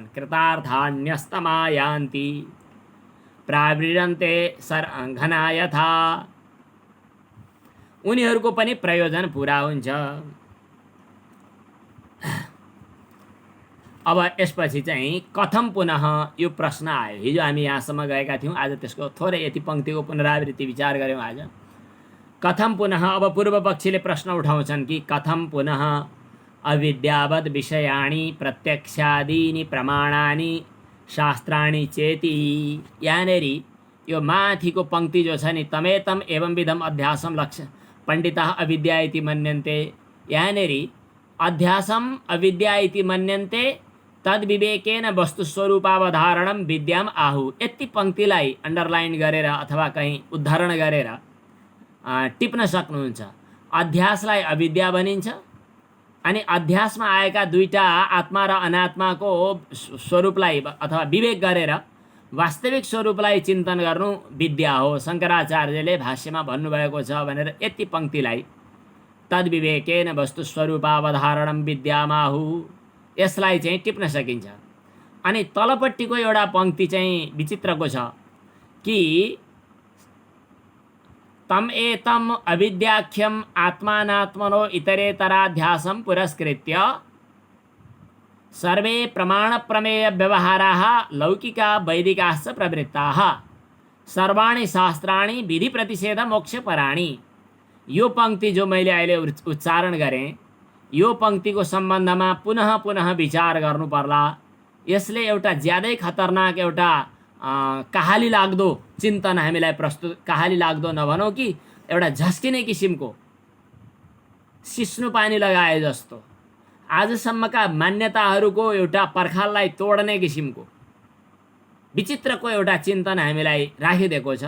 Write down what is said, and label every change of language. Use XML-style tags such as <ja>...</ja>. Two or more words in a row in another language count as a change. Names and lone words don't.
<sa>कृतार्थान्यस्तमायान्ति प्रावृन्ते घना यथा,</sa> <ne>उनीहरूको पनि प्रयोजन पुरा हुन्छ। अब यसपछि चाहिँ</ne> <sa>कथम पुनः</sa> <ne>यो प्रश्न आयो। हिजो हामी यहाँसम्म गएका थियौँ, आज त्यसको थोरै यति पङ्क्तिको पुनरावृत्ति विचार गऱ्यौँ।</ne> <sa>आज कथम पुनः,</sa> <ne>अब पूर्व पक्षीले प्रश्न उठाउँछन् कि</ne> <sa>कथम पुनः अविद्यावद् विषयाणि प्रत्यक्षादीनि प्रमाणानि शास्त्राणि चेति।</sa> <ne>यहाँनेरि यो माथिको पङ्क्ति जो छ नि,</ne> <sa>तमेतम एवं विधम अध्यासम लक्ष्य पण्डिताः अविद्या इति मन्यन्ते, यहाँनेरि अध्यासम अविद्या इति मन्यन्ते तद्विवेकेन वस्तुस्वरूपावधारणं विद्याम आहु।</sa> <ne>यति पङ्क्तिलाई अन्डरलाइन गरेर अथवा कहीँ उद्धरण गरेर टिप्न सक्नुहुन्छ। अध्यासलाई अविद्या भनिन्छ, अनि अध्यासमा आएका दुईटा आत्मा र अनात्माको स्वरूपलाई अथवा विवेक गरेर वास्तविक स्वरूपलाई चिन्तन गर्नु विद्या हो, शङ्कराचार्यले भाष्यमा भन्नुभएको छ भनेर यति पङ्क्तिलाई</ne> <sa>तद्विवेकेन वस्तुस्वरूपावधारणं विद्यामाहु,</sa> <ne>यसलाई चाहिँ टिप्न सकिन्छ। अनि तलपट्टिको एउटा पङ्क्ति चाहिँ विचित्रको छ कि</ne> <sa>तम एतम अविद्याख्यम आत्मानात्मनो इतरेतराध्यासं पुरस्कृत्य सर्वे प्रमाण प्रमेय व्यवहाराः लौकिका वैदिकाश्च प्रवृत्ताः सर्वाणि शास्त्राणि विधि प्रतिषेध मोक्षपराणि।</sa> <ne>यो पङ्क्ति जो मैले अहिले उच्चारण गरेँ, यो पङ्क्तिको सम्बन्धमा</ne> <sa>पुनः पुनः</sa> <ne>विचार गर्नु पर्ला। यसले एउटा ज्यादै खतरनाक एउटा कहाली लाग्दो चिन्तन हामीलाई प्रस्तुत, कहाली लाग्दो नभनौँ कि एउटा झस्किने किसिमको सिस्नु पानी लगाए जस्तो आजसम्मका मान्यताहरूको एउटा पर्खाललाई तोड्ने किसिमको विचित्रको एउटा चिन्तन हामीलाई राखिदिएको छ।</ne>